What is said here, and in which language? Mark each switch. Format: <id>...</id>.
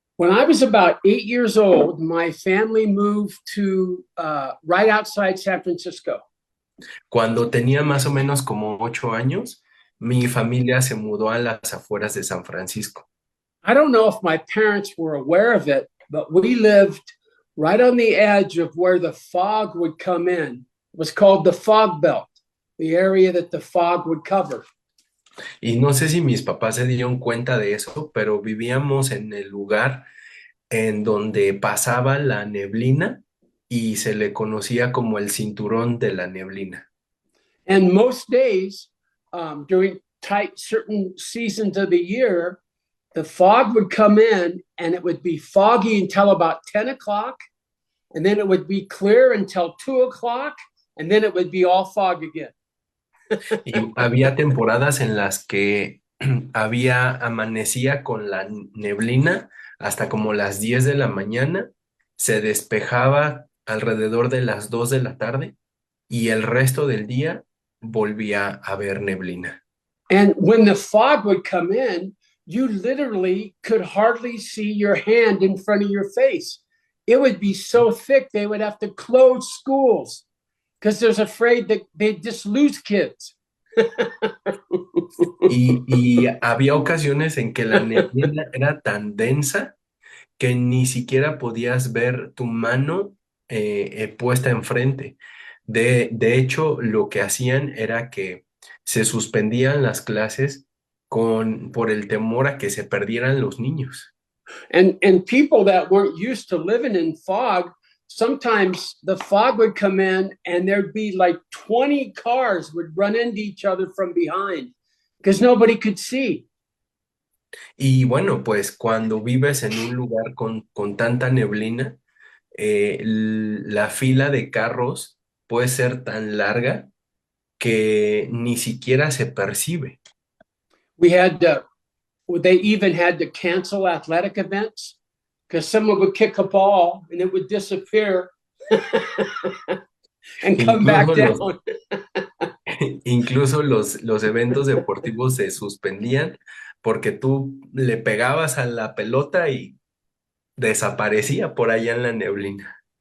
<en>When I was about 8 years old, my family moved to right outside San Francisco.</en> <es>Cuando tenía más o menos como 8 años, mi familia se mudó a las afueras de San Francisco.</es> <en>I don't know if my parents were aware of it, but we lived right on the edge of where the fog would come in. It was called the fog belt, the area that the fog would cover.</en> <es>Y no sé si mis papás se dieron cuenta de eso, pero vivíamos en el lugar en donde pasaba la neblina y se le conocía como el cinturón de la neblina.</es> <en>And most days, during tight certain seasons of the year, the fog would come in and it would be foggy until about 10 o'clock. And then it would be clear until 2 o'clock. And then it would be all fog again.</en> <es>Y había temporadas en las que amanecía con la neblina hasta como las 10 de la mañana, se despejaba alrededor de las 2 de la tarde y el resto del día volvía a haber neblina.</es> <en>And when the fog would come in, you literally could hardly see your hand in front of your face. It would be so thick, they would have to close schools because there's afraid that they'd just lose kids.</en> <es>Y había ocasiones en que la neblina era tan densa que ni siquiera podías ver tu mano puesta enfrente. De hecho, lo que hacían era que se suspendían las clases por el temor a que se perdieran los niños.</es> <en>And people that weren't used to living in fog, sometimes the fog would come in and there'd be like 20 cars would run into each other from behind because nobody could see.</en> <es>Y bueno, pues cuando vives en un lugar con tanta neblina, la fila de carros puede ser tan larga que ni siquiera se percibe.</es> <en>We had to, they even had to cancel athletic events because someone would kick a ball and it would disappear and come back</en> <es>Incluso</es> <en>down.</en> <es>incluso los eventos deportivos se suspendían porque tú le pegabas a la pelota y desaparecía por allá en la neblina.</es>